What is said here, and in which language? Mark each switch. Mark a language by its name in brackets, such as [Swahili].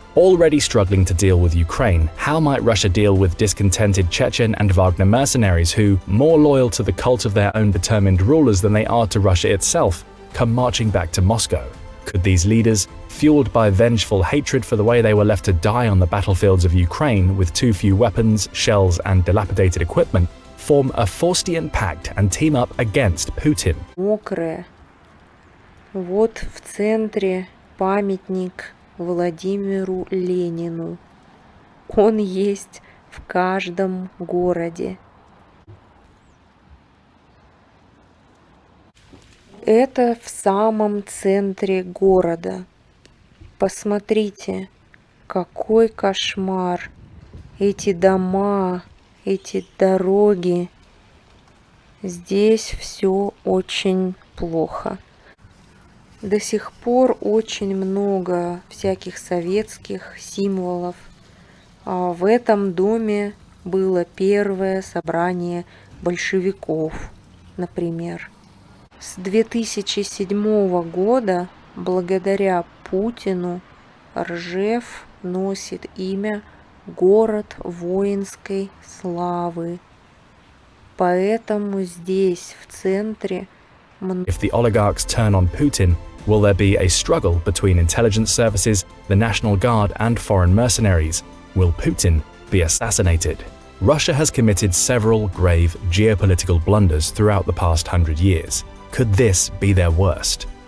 [English] Already struggling to deal with Ukraine, how might Russia deal with discontented Chechen and Wagner mercenaries who, more loyal to the cult of their own determined rulers than they are to Russia itself, come marching back to Moscow? Could these leaders, fueled by vengeful hatred for the way they were left to die on the battlefields of Ukraine with too few weapons, shells, and dilapidated equipment, form a Faustian pact and team up against Putin? [Russian] Мокрое. Вот в центре памятник Владимиру Ленину. Он есть в каждом городе. Это в самом центре города. Посмотрите, какой кошмар. эти дома, эти дороги. Здесь все очень плохо. До сих пор очень много всяких советских символов. В этом доме было первое собрание большевиков, например. С 2007 года, благодаря Путину, Ржев носит имя «Город воинской славы». Поэтому здесь, в центре, [English] If the oligarchs turn on Putin, will there be a struggle between intelligence services, the National Guard and foreign mercenaries? Will Putin be assassinated? Russia has committed several grave geopolitical blunders throughout the past 100 years. Could this be their worst?